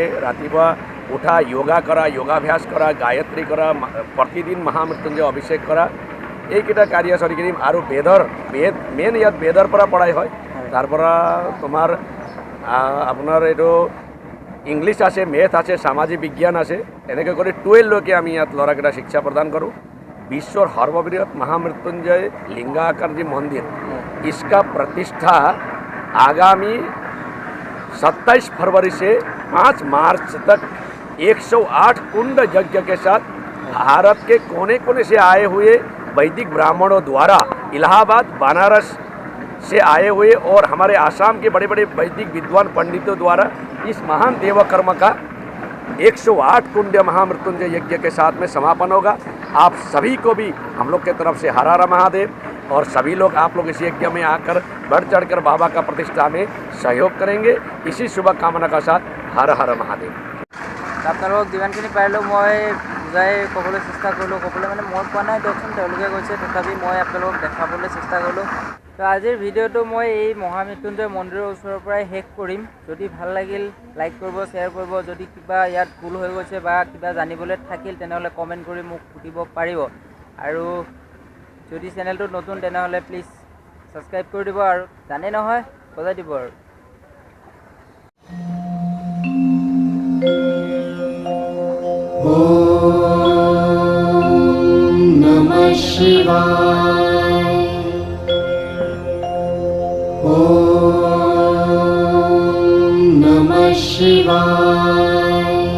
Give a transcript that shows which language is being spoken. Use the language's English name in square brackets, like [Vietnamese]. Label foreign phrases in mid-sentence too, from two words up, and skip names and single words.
[Assamese] ৰাতিপুৱা উঠা, য়োগা কৰা, যোগাভ্যাস কৰা, গায়ত্ৰী কৰা, প্ৰতিদিন মহামৃত্যুঞ্জয় অভিষেক কৰা, এইকেইটা কাৰ্যসূচী কৰিম। আৰু মেইন ইয়াত বেদৰ পৰা পঢ়াই হয়। তাৰ পৰা তোমাৰ আপোনাৰ এইটো ইংলিছ আছে, মেথ আছে, সামাজিক বিজ্ঞান আছে, এনেকৈ কৰি 12লৈকে আমি ইয়াত ল'ৰাকেইটা শিক্ষা প্ৰদান কৰোঁ। বিশ্বৰ সৰ্ববৃহৎ [Hindi] महामृत्युंजय लिंगाकार जी मंदिर, इसका प्रतिष्ठा आगामी 27 फरवरी से 5 मार्च तक 108 कुंड यज्ञ के साथ भारत के कोने कोने से आए हुए वैदिक ब्राह्मणों द्वारा, इलाहाबाद, बनारस से आए हुए और हमारे आसाम के बड़े बड़े वैदिक विद्वान पंडितों द्वारा इस महान देव कर्म का 108 कुंड महामृत्युंजय यज्ञ के साथ में समापन होगा। आप सभी को भी हम लोग के तरफ से हर हर महादेव, और सभी लोग आप लोग इस यज्ञ में आकर बढ़ चढ़कर बाबा का प्रतिष्ठा में सहयोग करेंगे। इसी शुभकामना का साथ हर हर महादेव। [Assamese] আপোনালোকক যিমানখিনি পাৰিলোঁ মই বুজাই ক'বলৈ চেষ্টা কৰিলোঁ। ক'বলৈ মানে মই কোৱা নাই দিয়কচোন, তেওঁলোকে কৈছে, তথাপি মই আপোনালোকক দেখাবলৈ চেষ্টা কৰিলোঁ। তো আজিৰ ভিডিঅ'টো মই এই মহামৃত্যুঞ্জয় মন্দিৰৰ ওচৰৰ পৰাই শেষ কৰিম। যদি ভাল লাগিল লাইক কৰিব, শ্বেয়াৰ কৰিব। যদি কিবা ইয়াত ভুল হৈ গৈছে বা কিবা জানিবলৈ থাকিল তেনেহ'লে কমেণ্ট কৰি মোক সুধিব পাৰিব। আৰু যদি চেনেলটো নতুন তেনেহ'লে প্লিজ ছাবস্ক্ৰাইব কৰি দিব, আৰু জানে নহয় বজাই দিব আৰু। [Sanskrit] ॐ नमः शिवाय. ॐ नमः शिवाय.